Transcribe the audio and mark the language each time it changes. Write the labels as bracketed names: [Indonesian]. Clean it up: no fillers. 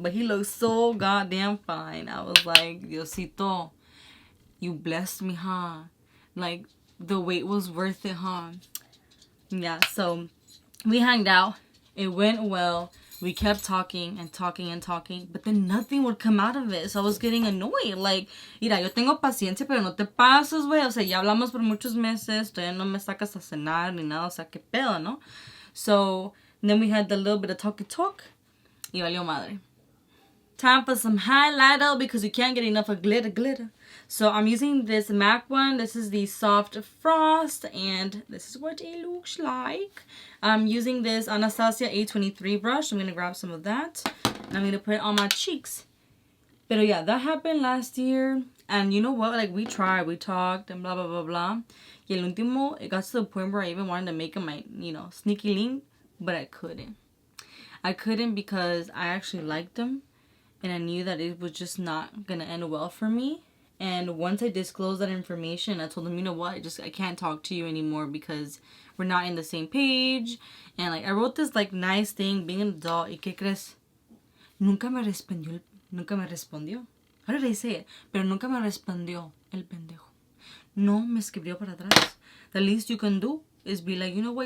[English] But he looked so goddamn fine. I was like, Diosito, you blessed me, huh? Like, the wait was worth it, huh? Yeah, so we hanged out. It went well. We kept talking and talking and talking, but then nothing would come out of it. So I was getting annoyed. [Spanish] Like, mira, yo tengo paciencia, pero no te pases, güey. O sea, ya hablamos por muchos meses. Todavía no me sacas a cenar ni nada. O sea, qué pedo, ¿no? [English] So then we had the little bit of talk. [Spanish] Y valió madre. [English] Time for some highlighter because you can't get enough of glitter. So I'm using this MAC one. This is the Soft Frost, and this is what it looks like. I'm using this Anastasia A23 brush. I'm going to grab some of that, and I'm going to put it on my cheeks. But yeah, that happened last year, and you know what? Like, we tried, we talked, and blah, blah, blah, blah. [Spanish] Y el último, [English] it got to the point where I even wanted to make him my, you know, sneaky link, but I couldn't. I couldn't because I actually liked him. And I knew that it was just not going to end well for me. And once I disclosed that information, I told him, you know what? I can't talk to you anymore because we're not in the same page. And like, I wrote this like nice thing, being an adult. [Spanish] ¿Y qué crees? Nunca me respondió. [English] How did I say it? [Spanish] Pero nunca me respondió el pendejo. No me escribió para atrás. [English] The least you can do is be like, you know what?